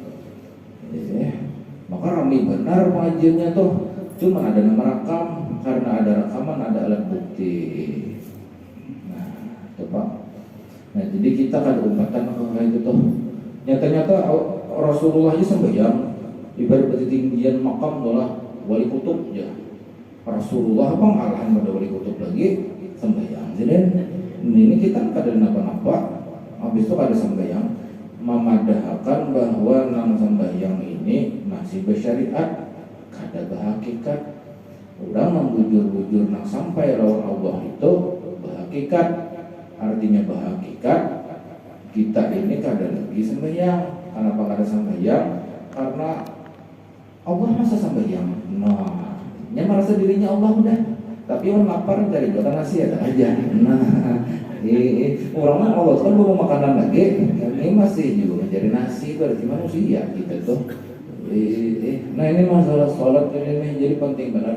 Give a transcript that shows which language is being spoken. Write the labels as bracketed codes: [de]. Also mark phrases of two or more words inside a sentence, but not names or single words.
[bjn] Maka ramai benar pengajiannya tuh, cuma ada nama rekam, karena ada rekaman ada alat bukti. Nah, itu pak. Nah jadi kita kan umpatan kayak itu tuh. Nyata-nyata Rasulullah aja sembahyang, ibarat ketinggian makam adalah wali kutub ya. Rasulullah bang alahan pada wali kutub lagi sembahyang. Jadi ini kita kada napa-napa, habis itu kada sembahyang, memadahkan bahwa nang sembahyang ini masih bersyariat, kada berhakikat. Udah membujur-bujur nang sampai lawan Allah itu berhakikat, artinya berhakikat kita ini kada lagi sembahyang. Kenapa kada sembahyang? Karena Allah masa sembahyang. Nah, dia merasa dirinya Allah udah, tapi orang lapar dari buatan nasi ada aja. Nah, orang Allah kan belum makanan lagi, ini masih juga mencari nasi, berarti manusia kita tuh. Nah ini masalah sholat ini jadi penting benar.